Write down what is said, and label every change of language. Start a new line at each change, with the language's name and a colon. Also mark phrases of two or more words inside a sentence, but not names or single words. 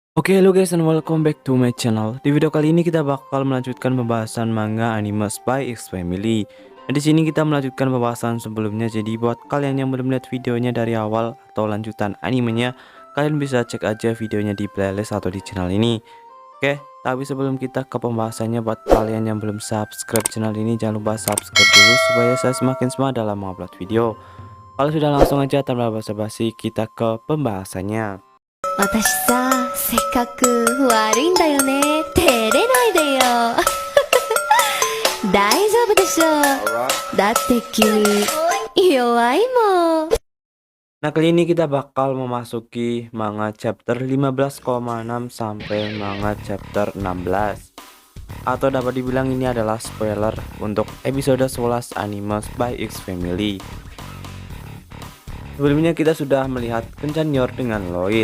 English: Oke, halo guys and welcome back to my channel.
Indonesian: Di video kali ini kita bakal melanjutkan pembahasan manga anime Spy X Family. Di sini kita melanjutkan pembahasan sebelumnya. Jadi buat kalian yang belum lihat videonya dari awal atau lanjutan animenya, kalian bisa cek aja videonya di playlist atau di channel ini. Oke, tapi sebelum kita ke pembahasannya, buat kalian yang belum subscribe channel ini, jangan lupa subscribe dulu supaya saya semakin semangat dalam mengupload video. Kalau sudah, langsung aja tanpa basa-basi kita ke pembahasannya.
Japanese: 私さ、性格悪いんだよね。照れないでよ。大丈夫でしょ。だって君、弱いもん。
Indonesian: Nah, kali ini kita bakal memasuki manga chapter 15,6 sampai manga chapter 16. Atau dapat dibilang ini adalah spoiler untuk episode 11 anime Spy X Family. Sebelumnya kita sudah melihat kencan Yor dengan Lloyd.